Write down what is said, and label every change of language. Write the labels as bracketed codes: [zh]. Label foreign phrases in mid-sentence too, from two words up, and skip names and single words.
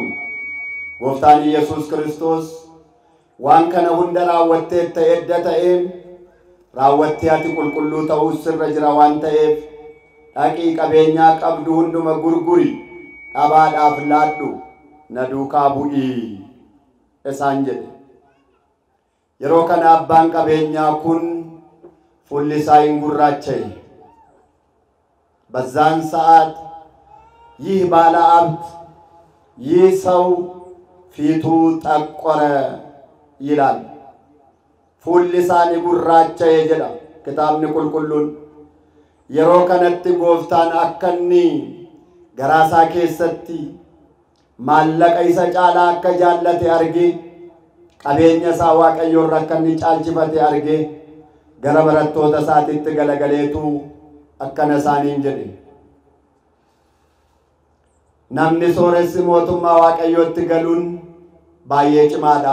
[om] Gooftaan Yesuus Kiristoos waan kana hunda raawwatteetta edda ta'e raawwattee ati qulqulluu ta'uu sirra jira waan ta'eef dhaqii qabeenyaa qabdu hunduma gurguri, dhabaadhaaf laadhu, na duukaa bu'ii isaan jedhe. Yeroo kana abbaan qabeenyaa kun fuulli isaa hin gurraacha'e. [am] በዛን ሰዓት ይህ ባለ ሀብት ይህ ሰው ፊቱ ጠቆረ ይላል። [om] fuulli isaa gurraacha'e jedha kitaabni qulqulluun. Yeroo kanatti gooftaan akka inni garaa isaa keessatti maallaqa isa caalaa akka jaallate arge, qabeenya isaa waaqayyoon akka inni caalchifate arge, gara barattoota isaatitti galagaleetu akkana isaaniin jedhe, namni sooressi mootummaa waaqayyootti galuun baay'ee cimaadha.